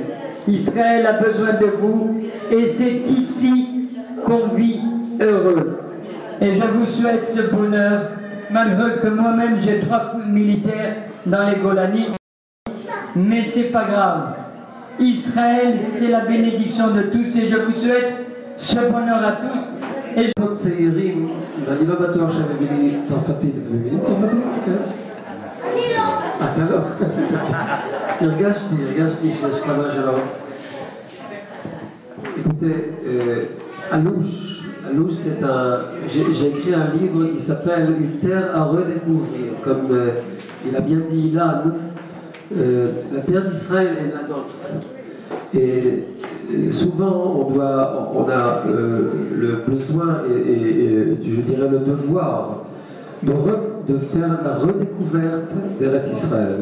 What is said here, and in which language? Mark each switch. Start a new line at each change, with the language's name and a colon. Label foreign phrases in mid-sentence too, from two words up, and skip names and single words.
French: Israël a besoin de vous et c'est ici qu'on vit heureux. Et je vous souhaite ce bonheur, malgré que moi-même j'ai 3 militaires dans les Golani, mais c'est pas grave. Israël, c'est la bénédiction de tous et je vous souhaite ce bonheur à tous.
Hebrew: צעירים, ואני לא בטוח שהם מבינים צרפתית. הם מבינים צרפתית? כן. אני לא. אתה לא? הרגשתי שיש כמה שלא.
French: Écoutez, Alouche, c'est un... J'ai écrit un livre qui s'appelle Une terre à redécouvrir. Comme il a bien dit là, la terre d'Israël est la nôtre. Et souvent, on a le besoin et je dirais le devoir de faire la redécouverte d'Eretz Israël.